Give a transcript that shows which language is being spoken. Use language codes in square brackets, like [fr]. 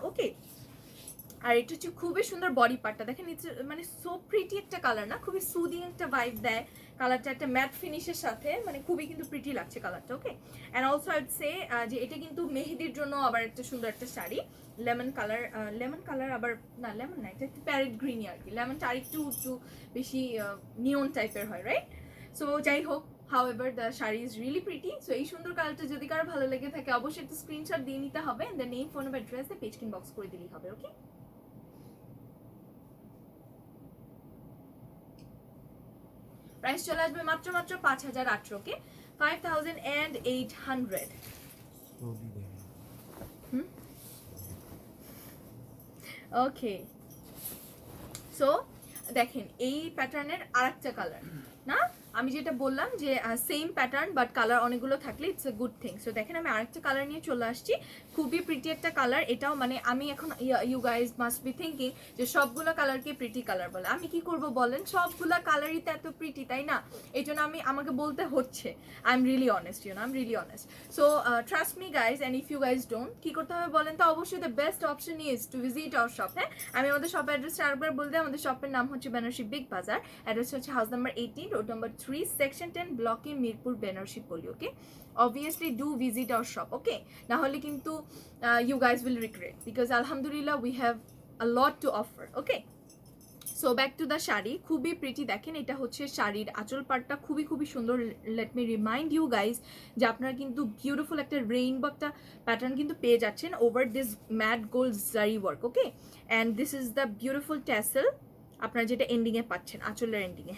[bn] ওকে, আর এটা হচ্ছে খুবই সুন্দর বডি পার্টটা। দেখেন মানে সো প্রিটি একটা কালার না, খুবই সুদিং একটা ভাইব দেয় কালারটা, একটা ম্যাট ফিনিশের সাথে, মানে খুবই কিন্তু প্রিটি লাগছে কালারটা। ওকে, [en] and also I would say [bn] যে এটা কিন্তু মেহেদির জন্য আবার একটা সুন্দর একটা শাড়ি। লেমন কালার আবার না, লেমন না, এটা একটু প্যারেট গ্রিনই আর কি। লেমনটা আর একটু একটু বেশি নিয়ন টাইপের হয়, রাইট? [en] So যাই হোক, however the sari is really pretty. [bn] So এই সুন্দর কালারটা যদি কারো ভালো লেগে থাকে অবশ্যই একটা স্ক্রিনশট দিয়ে নিতে হবে, and the name, phone number, address দিয়ে পেজ ইনবক্স করে দিলেই হবে। ওকে, প্রাইস চলে আসবে মাত্র 5800। ওকে, 5800। [en] Slowly there. [bn] ওকে, সো দেখেন এই প্যাটার্নের আরেকটা কালার না, আমি যেটা বললাম যে সেম প্যাটার্ন বাট কালার অনেকগুলো থাকলে [en] It's a good thing. [bn] So দেখেন আমি আরেকটা কালার নিয়ে চলে আসছি, খুবই প্রিটি একটা কালার এটাও। মানে আমি এখন [en] you guys must be thinking [bn] যে সবগুলো কালারকে প্রিটি কালার বলে। আমি কি করব বলেন, সবগুলো কালারই তো এত প্রিটি, তাই না? এই জন্য আমাকে বলতে হচ্ছে। [en] I am really honest, I am really honest. So trust me guys, and if you guys don't, [bn] কি করতে হবে বলেন তো? অবশ্যই [en] The best option is to visit our shop. [bn] হ্যাঁ, আমি আমাদের শপের অ্যাড্রেসটা আরেকবার বলতে, আমাদের শপের নাম হচ্ছে বেনারসি বিগ বাজার। অ্যাড্রেস হচ্ছে house number 18, road number 3, section 10, ব্লকে মিরপুর, বেনারসি পল্লী। [en] Okay, obviously do visit our shop. Okay, [bn] না হলে কিন্তু [en] you guys will regret, because alhamdulillah we have a lot to offer. Okay, so back to the sari, খুবই pretty. [bn] দেখেন এটা হচ্ছে শাড়ির আঁচল পাটটা, খুবই খুবই সুন্দর। [en] let me remind you guys [bn] যে আপনারা কিন্তু বিউটিফুল একটা রেইনবো একটা প্যাটার্ন কিন্তু পেয়ে যাচ্ছেন [en] Over this matte gold zari work. Okay, and this is the beautiful tassel [bn] আপনারা যেটা এন্ডিংয়ে পাচ্ছেন, আঁচলের এন্ডিংয়ে।